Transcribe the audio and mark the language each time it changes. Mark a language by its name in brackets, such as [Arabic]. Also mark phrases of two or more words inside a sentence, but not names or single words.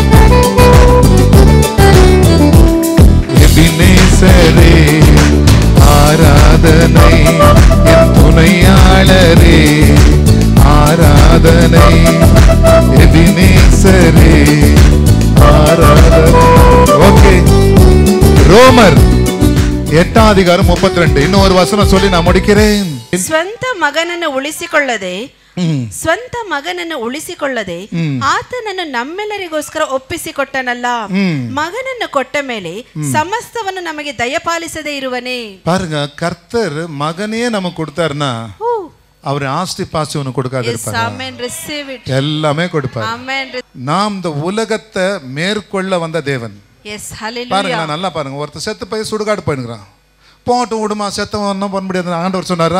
[Tamil] எபினேசரே ஆராதனை, என் துணையாளரே ஆராதனை, எபினேசரே ஆராதனை. ஓகே, ரோமர் 8:32 இன்னும் ஒரு வசனம் சொல்லி நான் முடிக்கிறேன். [Kannada] ಸ್ವಂತ ಮಗನನ್ನು ಉಳಿಸಿಕೊಳ್ಳದೆ ಸ್ವಂತ ಮಗನನ್ನು ಉಳಿಸಿಕೊಳ್ಳದೆ ಆತನನ್ನು ನಮ್ಮೆಲ್ಲರಿಗೋಸ್ಕರ ಒಪ್ಪಿಸಿಕೊಟ್ಟನಲ್ಲ. ಮಗನನ್ನು ಕೊಟ್ಟ ಮೇಲೆ ಸಮಸ್ತವನ್ನು ನಮಗೆ ದಯಪಾಲಿಸದೇ ಇರುವನೇ. [Tamil] பாருங்க, கர்த்தர் மகனே நமக்கு கொடுத்தாருன்னா அவர் ஆஸ்தி பாசி ஒன்று கொடுக்காது, எல்லாமே கொடுப்பார். நாம் இந்த உலகத்தை மேற்கொள்ள வந்த தேவன். பாருங்க, நல்லா பாருங்க, ஒருத்தர் செத்து போய் சுடுகாடு போயிடுறான், போட்டு விடுமா செத்தவன் ஒன்றும் பண்ண முடியாது ஆண்டவர் சொன்னாரா?